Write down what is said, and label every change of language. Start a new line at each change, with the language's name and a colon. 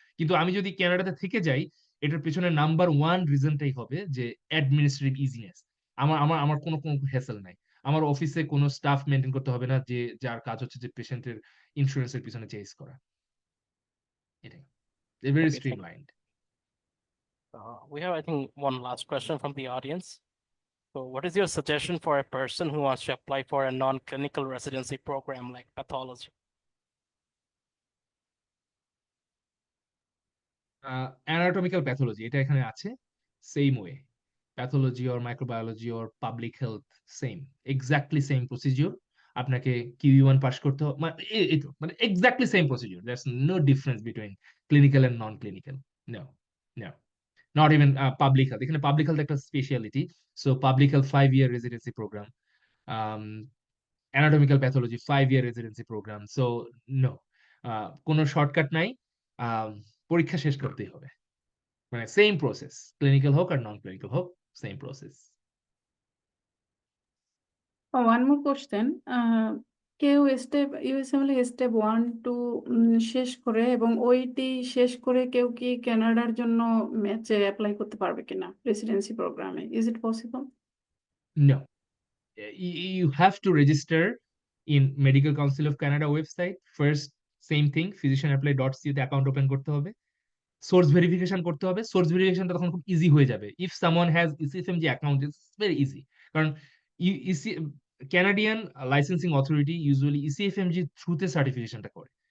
Bangla: কিন্তু আমি যদি ক্যানাডাতে থেকে যাই, এটার পেছনে নাম্বার ওয়ান রিজনটাই হবে যে অ্যাডমিনিস্ট্রেটিভ ইজিনেস। আমার আমার আমার কোনো কোনো হ্যাসেল নাই। আমার অফিসে কোনো স্টাফ মেনটেন করতে হবে না, যে যার কাজ হচ্ছে যে পেশেন্টের ইন্স্যুরেন্সের পিছনে চেস করা। এটাই very
English: Okay, thank streamlined. We have, I think, one last question from the audience. So, what is your suggestion for a person who wants to apply for a non-clinical residency program like pathology?
Bangla: Anatomical pathology এটা এখানে আছে, same way. Pathology or microbiology or public health, same, exactly same procedure. আপনাকে কিউ1 pass করতে হবে, মানে এই তো, মানে exactly same procedure.
English: That's no difference between clinical and non clinical. No, no, not even public health.
Bangla: এখানে পাবলিক হেলথ একটা speciality. So public health 5 year residency programme, anatomical pathology 5 year residency programme. So no, কোনো shortcut নাই, আহ, পরীক্ষা শেষ করতেই হবে। মানে same process, clinical হোক আর নন ক্লিনিক্যাল হোক, same process.
English: One more question.
Bangla: কেউ স্টেপ ইউএসএমএল স্টেপ 1 2 শেষ করে এবং ওইটি শেষ করে কেউ কি কানাডার জন্য ম্যাচে অ্যাপ্লাই করতে পারবে কিনা রেসিডেন্সি প্রোগ্রামে?
English: Is it possible? No, you have to register in Medical Council of Canada website first.
Bangla: Same thing, physicianapply.ca তে অ্যাকাউন্ট ওপেন করতে হবে, সোর্স ভেরিফিকেশন করতে হবে। সোর্স ভেরিফিকেশনটা তখন খুব ইজি হয়ে যাবে।
English: If someone has ECFMG account, it's very easy.
Bangla: কারণ EC Canadian licensing authority usually ইসিএফএমজি থ্রুতে সার্টিফিকেশনটা করে।